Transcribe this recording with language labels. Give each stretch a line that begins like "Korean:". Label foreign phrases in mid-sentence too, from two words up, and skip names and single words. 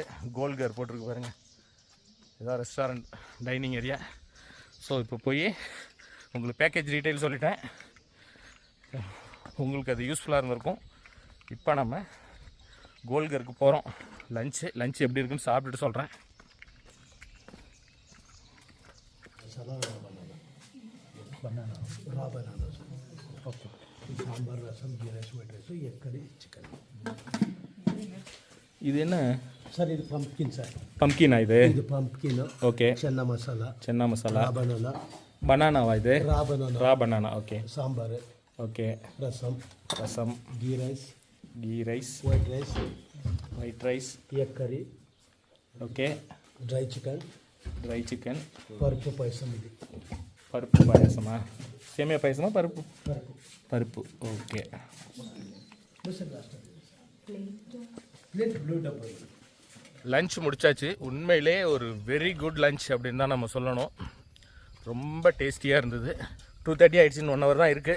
Tamil: கோல்கர் போட்டிருக்கு பாருங்கள், இதான்
English: restaurant dining area.
Tamil: ஸோ இப்போ போய் உங்களுக்கு
English: package detail
Tamil: சொல்லிட்டேன், உங்களுக்கு அது யூஸ்ஃபுல்லாக இருந்திருக்கும். இப்போ நம்ம கோல்கருக்கு போகிறோம். லஞ்சு எப்படி இருக்குன்னு சாப்பிட்டுட்டு சொல்கிறேன்.
Telugu: ఓకే సాంబార్ రసం
English: ghee rice white rice
Telugu: ఎక్కడి చికెన్.
Tamil: இது என்ன
Telugu: సార్ ఇది పంప్కిన్ సార్.
Tamil: பம்கினா இது?
Telugu: ఇది పంప్కిన్.
Tamil: ஓகே.
Telugu: చెన్న మసాలా.
English: raw banana.
Tamil: பனானாவா இது?
Telugu: రా
Tamil: பனானா. ஓகே.
Telugu: సాంబార్.
Tamil: ஓகே. ரசம்.
English: Ghee rice. White rice. Egg curry.
Telugu: ఓకే.
English: dry chicken.
Telugu: పరుపు పాయసం. ఇది
Tamil: பருப்பு பாயசமா? சேமியா பாயசமா? பருப்பு. ஓகே. லஞ்ச் முடிச்சாச்சு. உண்மையிலே ஒரு
English: very good lunch
Tamil: அப்படின்னு தான் நம்ம சொல்லணும். ரொம்ப டேஸ்டியாக இருந்தது. 2:30 ஆகிடுச்சு, 1 hour தான் இருக்குது.